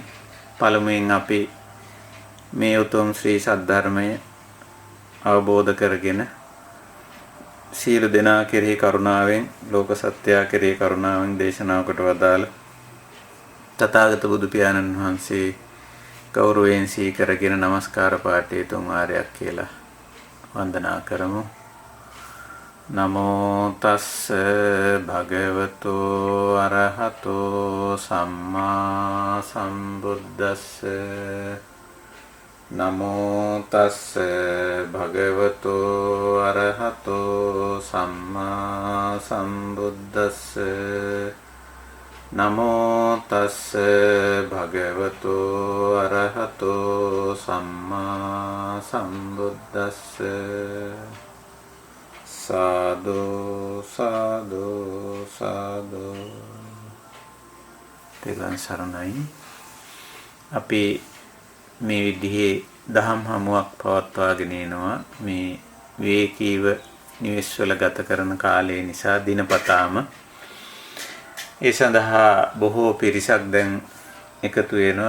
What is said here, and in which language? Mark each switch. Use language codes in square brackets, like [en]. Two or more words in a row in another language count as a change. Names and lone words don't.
[si] පළමුවෙන් අපි මේ උතුම් ශ්‍රී සද්ධර්මය අවබෝධ කරගෙන සියලු දෙනා කෙරෙහි කරුණාවෙන් ලෝක සත්‍යය කෙරෙහි කරුණාවෙන් දේශනා කොට වදාළ තථාගත බුදු පියාණන් වහන්සේ ගෞරවයෙන් සීකරගෙන নমස්කාර පාඨයේ තුන් වාරයක් කියලා වන්දනා කරමු. [pi] නමෝ තස්ස භගවතු අරහතෝ සම්මා සම්බුද්දස්ස නමෝ තස්ස භගවතු අරහතෝ සම්මා සම්බුද්දස්ස නමෝ තස්ස භගවතු අරහතෝ සම්මා සම්බුද්දස්ස සාදු සාදු සාදු. [si] තෙරුවන් සරණයි. අපි මේ විදිහේ දහම් හමුවක් පවත්වාගෙන යනවා. මේ විවේකීව නිවෙස්වල ගත කරන කාලය නිසා දිනපතාම ඒ සඳහා බොහෝ පිරිසක් දැන් එකතු වෙනවා.